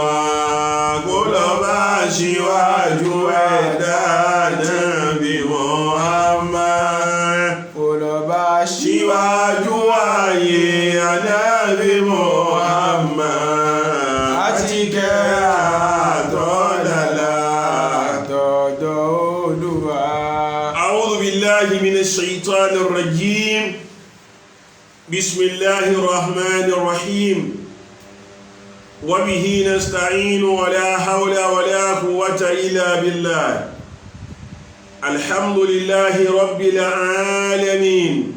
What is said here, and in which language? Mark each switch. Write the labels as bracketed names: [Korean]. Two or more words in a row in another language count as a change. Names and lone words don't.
[Yoruba] Kó lọ bá síwájú ẹ̀dá Ànábì Muhammad. Kó lọ bá Síwájú ayé Ànábì Muhammad. Àtíkẹ́ àtọ́lá tọ̀dọ̀ Olúwa. [Arabic] أعوذ بالله من الشيطان الرجيم. بسم الله الرحمن الرحيم. وبه نستعين ولا حول ولا قوة إلا بالله. الحمد لله رب العالمين.